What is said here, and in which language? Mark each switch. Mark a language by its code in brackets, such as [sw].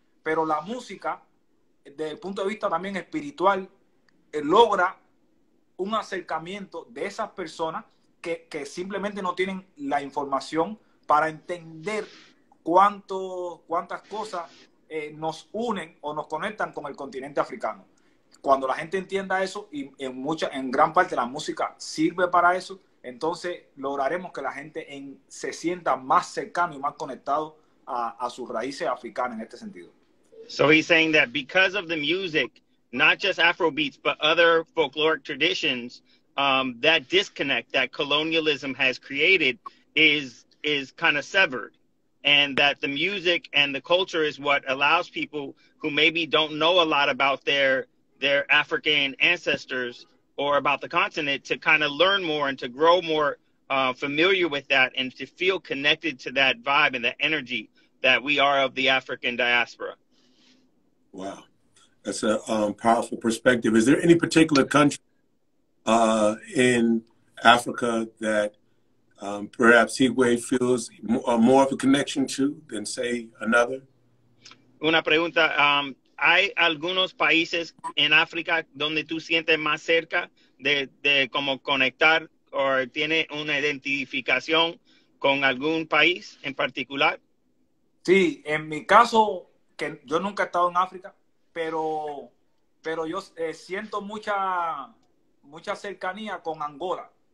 [es] pero la música, desde el punto de vista también espiritual, logra un acercamiento de esas personas que simplemente no tienen la información para entender cuántas cosas nos unen o nos conectan con el continente africano. Cuando la gente entienda eso, y en gran parte la música sirve para eso, entonces lograremos que la gente se sienta más cercano y más conectado a sus raíces africanas en este sentido. [en] So he's saying that because of the music, not just Afro beats, but other folkloric traditions, that disconnect that colonialism has created is kind of severed. And that the music and the culture is what allows people who maybe don't know a lot about their African ancestors or about the continent to kind of learn more and to grow more familiar with that and to feel connected to that vibe and the energy that we are of the African diaspora. Wow. That's a powerful perspective. Is there any particular country in Africa that perhaps Higwe feels more of a connection to than, say, another? [es] Una pregunta. ¿Hay algunos países en África donde tú sientes más cerca de como conectar o tiene una identificación con algún país en particular? Sí, en mi caso, que yo nunca he estado en África, pero yo siento mucha cercanía con Angola.